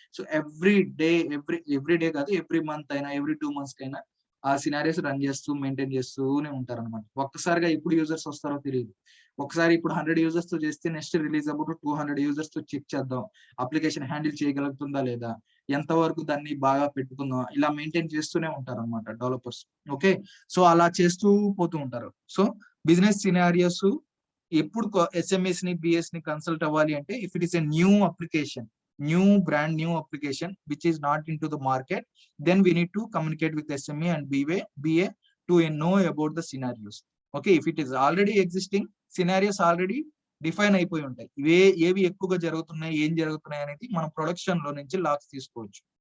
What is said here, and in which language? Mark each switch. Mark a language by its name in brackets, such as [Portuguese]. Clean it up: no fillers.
[English] so every day, every day [Telugu] కాదు, every month అయినా every 2 months కైనా ఆ సినారియోస్ రన్ చేస్తూ మెయింటైన్ చేస్తూనే ఉంటారు అనమాట. ఒక్కసారిగా ఎప్పుడు యూజర్స్ వస్తారో తెలియదు. ఒకసారి ఇప్పుడు 100 users తో చేస్తే నెక్స్ట్ రిలీజ్ అప్పుడు 200 users తో చెక్ చేద్దాం, అప్లికేషన్ హ్యాండిల్ చేయగలుగుతుందా లేదా, ఎంత వరకు దాన్ని బాగా పెట్టుకుందాం, ఇలా మెయింటైన్ చేస్తూనే ఉంటారు అనమాట డెవలపర్స్. ఓకే, సో అలా చేస్తూ పోతూ ఉంటారు. సో బిజినెస్ సినారియోస్ ఎప్పుడు ఎస్ఎంఎస్ ని బిఎస్ ని కన్సల్ట్ అవ్వాలి అంటే, [English] If it is a new application, brand new application which is not into the market, then we need to communicate with SME and BA to know about the scenarios. Okay, if it is already existing scenarios, already [Telugu] define అయిపోయి ఉంటాయి, ఏవి ఎక్కువగా జరుగుతున్నాయి, ఏం జరుగుతున్నాయి అనేది మనం production లో నుంచి లాక్స్ తీసుకోవచ్చు.